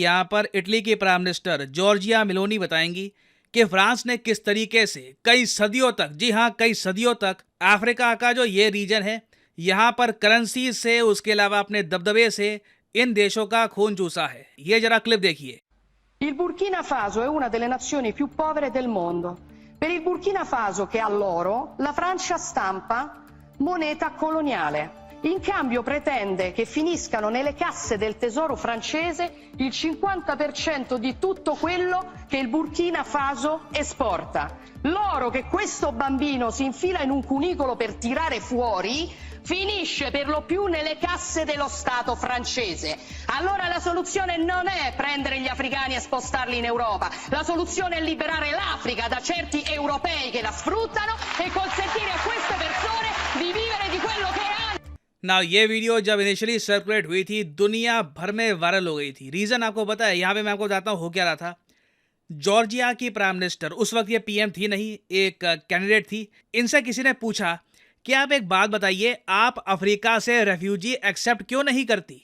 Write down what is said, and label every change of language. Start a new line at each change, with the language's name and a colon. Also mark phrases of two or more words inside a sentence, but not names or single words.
Hindi: यहाँ पर इटली की
English: prime minister
Hindi: जॉर्जिया मेलोनी बताएंगी कि फ्रांस ने किस तरीके से कई सदियों तक, जी हाँ कई सदियों तक, अफ्रीका का जो ये रीजन है यहाँ पर करेंसी से, उसके अलावा अपने दबदबे से इन देशों का खून चूसा है। ये जरा क्लिप देखिए।
Italian: Il Burkina Faso è una delle nazioni più povere del mondo. Per il Burkina Faso, che ha l'oro, la Francia stampa moneta coloniale. In cambio pretende che finiscano nelle casse del tesoro francese il 50% di tutto quello che il Burkina Faso esporta. L'oro che questo bambino si infila in un cunicolo per tirare fuori finisce per lo più nelle casse dello Stato francese. Allora la soluzione non è prendere gli africani e spostarli in Europa, la soluzione è liberare l'Africa da certi europei che la sfruttano e consentire a queste persone di vivere di quello che hanno.
Hindi: ये वीडियो जब
English: initially circulate
Hindi: हुई थी, दुनिया भर में वायरल हो गई थी। रीजन आपको पता है? यहाँ पे मैं आपको बताता हूँ हो क्या रहा था। जॉर्जिया की
English: prime minister,
Hindi: उस वक्त ये पीएम थी नहीं, एक कैंडिडेट थी, इनसे किसी ने पूछा कि आप एक बात बताइए, आप अफ्रीका से
English: refugee accept
Hindi: क्यों नहीं करती?